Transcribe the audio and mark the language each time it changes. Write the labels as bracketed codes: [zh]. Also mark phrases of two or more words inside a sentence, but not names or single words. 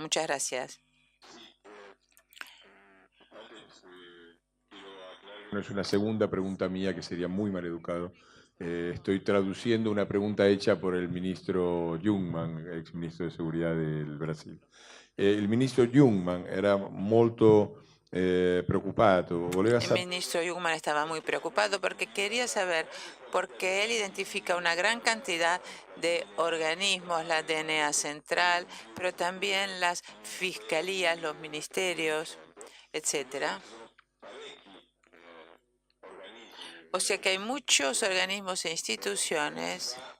[es] Muchas gracias. No es una segunda pregunta mía que sería muy mal educado. Estoy traduciendo una pregunta hecha por el ministro Jungmann, ex ministro de Seguridad del Brasil. El ministro Jungmann era [it] molto preoccupato. [es] El ministro Jungmann estaba muy preocupado porque quería saber por qué él identifica una gran cantidad de organismos, la DNA central, pero también las fiscalías, los ministerios, etcétera. O sea que hay muchos organismos e instituciones.